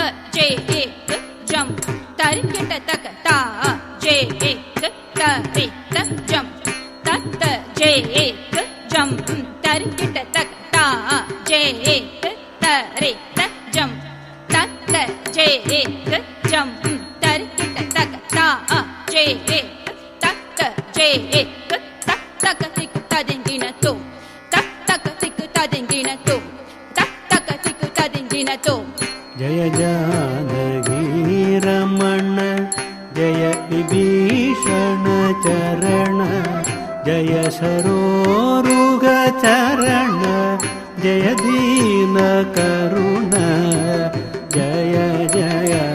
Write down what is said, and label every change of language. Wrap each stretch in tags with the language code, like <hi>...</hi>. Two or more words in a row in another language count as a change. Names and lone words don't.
<hi>जे एक जम तर्किट तक ता जे एक तरि त जम तक जे एक जम तर्किट तक ता जे एक तरि त जम तक जे एक जम तर्किट तक ता जे एक तक जे एक तक तक तिक तदिंगिन तो तक तक तिक तदिंगिन तो तक तक तिक तदिंगिन तो। जय जानकी रमण जय विभीषण चरण जय सरोरुग चरण जय दीन करुण जय जय</hi>